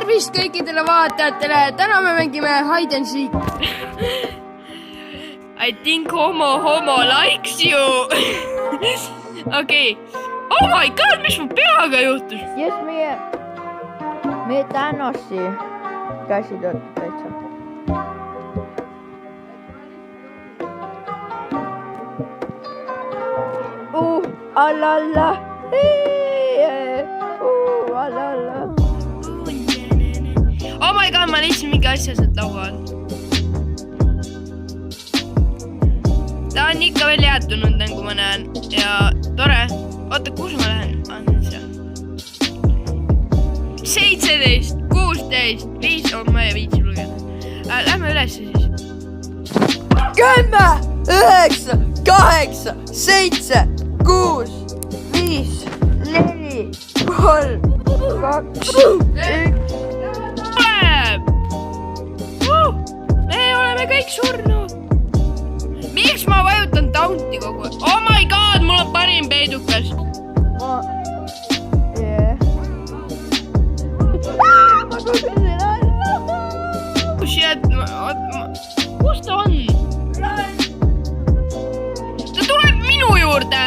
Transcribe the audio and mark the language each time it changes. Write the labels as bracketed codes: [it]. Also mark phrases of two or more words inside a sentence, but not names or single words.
[et] kõikidele vaatajatele, täna me mängime [en] hide and seek. I think homo likes you. Okei. Oh my god, [et] mis mu peaga juhtus? Yes, meie Thanos'i käsi töötab täitsa. Alala. Alala. [en] Oh my god, [et] ma leidsin mingi asja sealt laua all. Ta on ikka veel jäätunud, nagu ma näen. Ja tore. Oota, kus ma lähen? 17, 16, 5, oh ma ei viitsi lugeda. Lähme üles siis. 10, 9, 8, 7, 6, 5, 4, 3, 2, 1. Tuleb! Me oleme kõik surnud. Miks ma vajutan taunti kogu aeg? [en] Oh my god, [et] mul on parim peidukas. Kus ta on? Ta tuleb minu juurde.